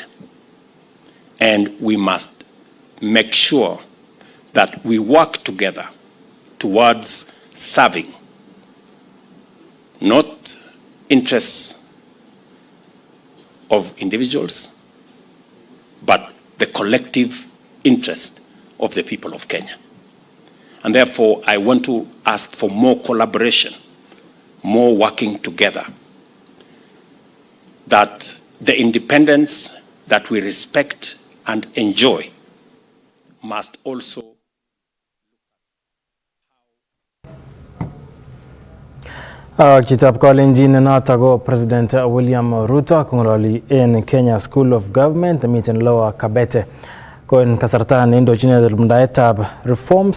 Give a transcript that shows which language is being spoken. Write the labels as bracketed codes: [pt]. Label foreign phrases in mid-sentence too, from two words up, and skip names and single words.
[en] And we must make sure that we work together towards serving not interests of individuals, but the collective interest of the people of Kenya. And therefore, I want to ask for more collaboration, more working together, that the independence that we respect and enjoy must also [kln] Kitab Kalenjin noto President William Ruto kongololi en Kenya School of Government miten Lower Kabete kon kasarta neindochin rumdaetab reforms